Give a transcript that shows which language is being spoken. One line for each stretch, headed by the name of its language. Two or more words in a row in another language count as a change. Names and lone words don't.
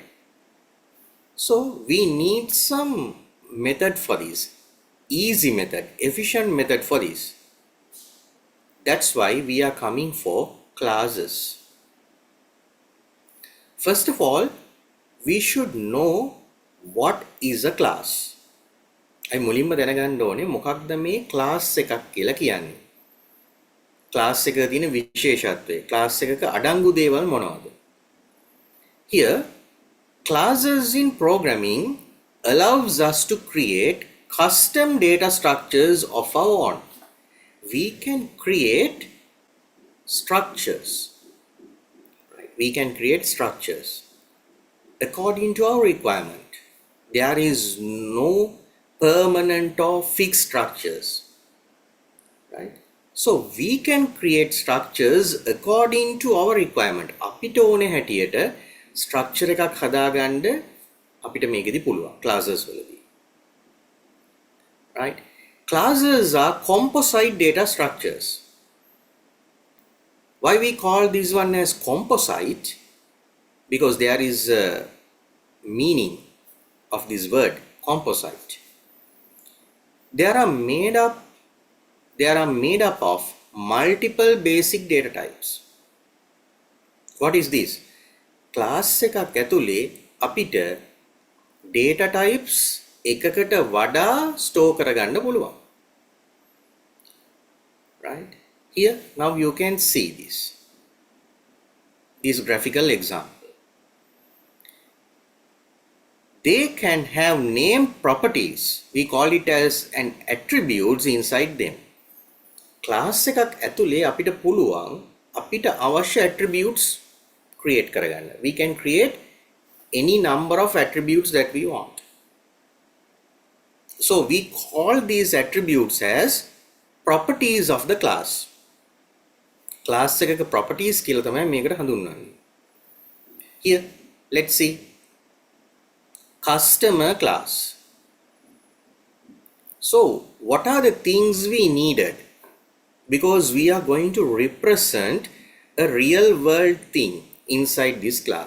English: So we need some method for this, easy method, efficient method for this. That's why we are coming for classes. First of all, we should know what is a class.
Sinhala: අයි මුලින්ම දැනගන්න ඕනේ මොකක්ද මේ ක්ලාස් එකක් කියලා කියන්නේ. ක්ලාස් එකක තියෙන විශේෂත්වය, ක්ලාස් එකක අඩංගු දේවල් මොනවද?
English: Here, classes in programming allows us to create custom data structures of our own. We can create structures. Right? We can create structures according to our requirement. There is no permanent or fixed structures, right? So we can create structures according to our requirement.
Sinhala: අපිට ඕනේ හැටියට structure එකක් හදාගන්න අපිට මේකෙදි පුළුවන් classes වලදී,
English: right? Classes are composite data structures. Why we call this one as composite? Because there is a meaning of this word composite. They are made up of multiple basic data types. What is this?
Sinhala: Class එකක් ඇතුලේ අපිට
English: data types
Sinhala: එකකට වඩා store කරගන්න පුළුවන්.
English: Right? Here now you can see this graphical example. they can have name properties. We call it as an attributes inside them.
Sinhala: Class එකක් ඇතුලේ අපිට පුළුවන් අපිට අවශ්‍ය
English: attributes create
Sinhala: කරගන්න.
English: We can create any number of attributes that we want. So we call these attributes as properties of the class.
Sinhala: Class එකක properties කියලා තමයි මේකට හඳුන්වන්නේ.
English: Here, let's see. Customer class. So, what are the things we needed? Because we are going to represent a real world thing inside this class.